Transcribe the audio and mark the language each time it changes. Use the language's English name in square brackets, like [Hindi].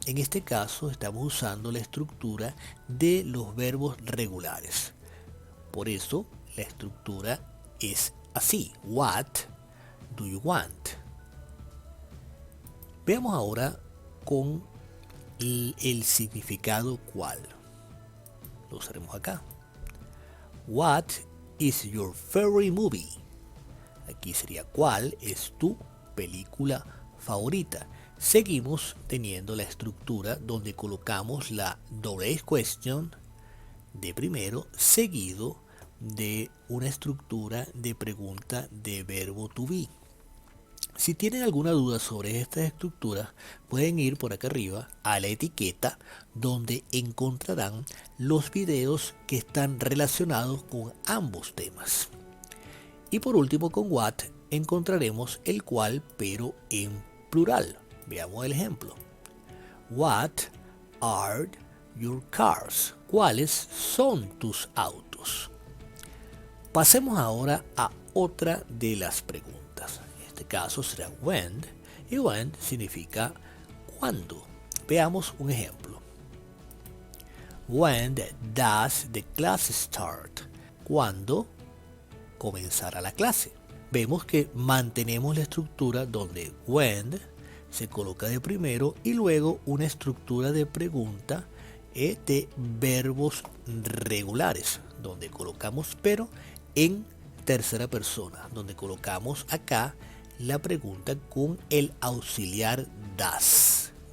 [Spanish] En este caso estamos usando la estructura de los verbos regulares. Por eso la estructura es así. [English] What do you want? [Spanish] Veamos ahora con el significado cuál. Lo usaremos acá. [English] What is your favorite movie? [Spanish] Aquí sería ¿cuál es tu película favorita? Seguimos teniendo la estructura donde colocamos la double question de primero seguido de una estructura de pregunta de verbo to be. Si tienen alguna duda sobre estas estructuras, pueden ir por acá arriba a la etiqueta donde encontrarán los videos que están relacionados con ambos temas. Y por último con what encontraremos el cual pero en plural. Veamos el ejemplo. [English] What are your cars? [Spanish] ¿Cuáles son tus autos? Pasemos ahora a otra de las preguntas. En este caso será when, y when significa cuándo. Veamos un ejemplo. [English] When does the class start? [Spanish] ¿Cuándo comenzará la clase? Vemos que mantenemos la estructura donde when se coloca de primero y luego una estructura de pregunta de verbos regulares, donde colocamos pero en tercera persona, donde colocamos acá la pregunta con el auxiliar does.